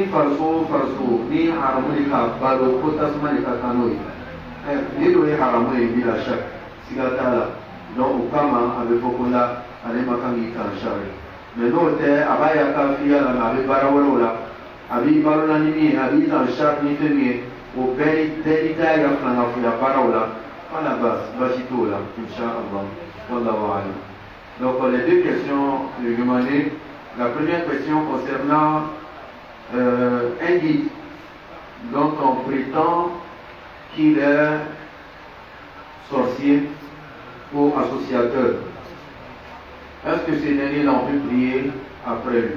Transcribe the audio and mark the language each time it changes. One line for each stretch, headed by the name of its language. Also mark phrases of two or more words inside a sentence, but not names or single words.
Bambara: farso ni haramu de ka balo ko tasuma de ka kan n'o ye ni dɔ ye haramu ye bila shak siga t'a la donc o kama a bɛ fɔ ko la ale ma kan k'i kan sari mais n'o tɛ a b'a ya kafiriya la mais a bɛ baara wɛrɛw la a b'i balo la ni min ye a b'i kan sari ni fɛn min ye o bɛɛ ni t'a yɛrɛ filangafiya baaraw la wala basi t'o la
Arabic: إن شاء الله والله أعلم.
French: Donc les deux questions demandées. La première question concernant un guide dont on prétend qu'il est sorcier ou associateur. Est-ce que ces derniers l'ont pu prier après lui?